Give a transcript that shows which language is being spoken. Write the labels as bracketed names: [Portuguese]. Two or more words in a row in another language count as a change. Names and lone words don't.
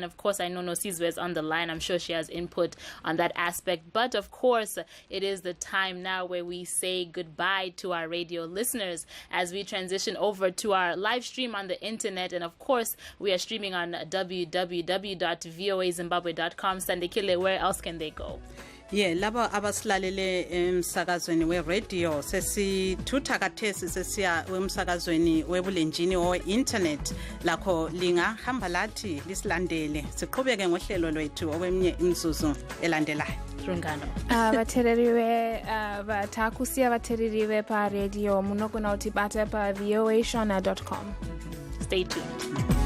[English] Of course, I know Nosizwe is on the line. I'm sure she has input on that aspect. But of course, it is the time now where we say goodbye to our radio listeners as we transition over to our live stream on the internet. And of course, we are streaming on www.voazimbabwe.com. Sandekile, where else can they go? [North Ndebele] Laba abasilalele emsakazweni we-radio sesithutha kathesi sesiya emsakazweni webulenjini we-internet, lakho lingahamba lathi lisilandele siqhubeke ngohlelo lwethu okweminye imizuzu elandelayo. [Shona] Vatereriwe vatakusiya vatereriwe pa radio munogona kutibata pa voashona.com. [English] Stay tuned.